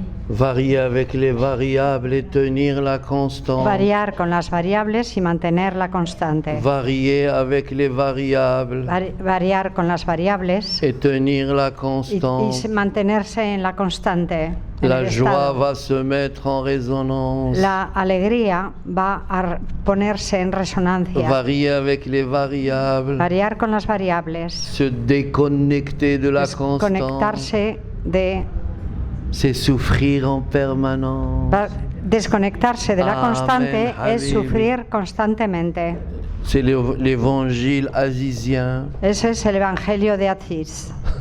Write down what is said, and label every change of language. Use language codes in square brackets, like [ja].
[fr] Varier avec les variables et tenir la constante. [es] Variar con las variables y mantener la constante. [fr] Varier avec les variables. [es] Variar con las variables [fr] et tenir la constante. [es] Y mantenerse en la constante. [fr] La joie va se mettre en résonance. [es] La alegría va a ponerse en resonancia. [fr] Varier avec les variables. [es] Variar con las variables. [fr] Se déconnecter de la constante. [es] Desconectarse de... [fr] C'est souffrir en permanence. [es] Desconectarse de la constante es sufrir constantemente. [fr] C'est l'évangile azizien. [es] Ese es el evangelio de Aziz.